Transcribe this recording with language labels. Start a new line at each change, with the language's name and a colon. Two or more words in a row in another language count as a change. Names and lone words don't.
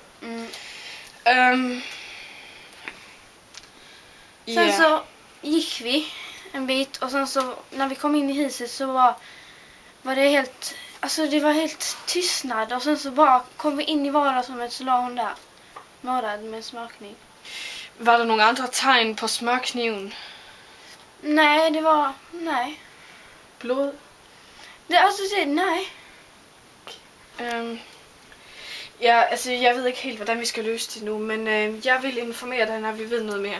Swedish: Sen så gick vi en bit, och sen så när vi kom in i huset så var det helt, alltså det var helt tystnad, och sen så bara kom vi in i vardagsrummet, så la hon där mördad med en smörkniv.
Danish: Var der nogle andre tegn på smørkniven? Nej, nej. Blod? Nej. Ja, altså jeg ved ikke helt, hvordan vi skal løse det nu, men jeg vil informere dig, når vi ved noget mere.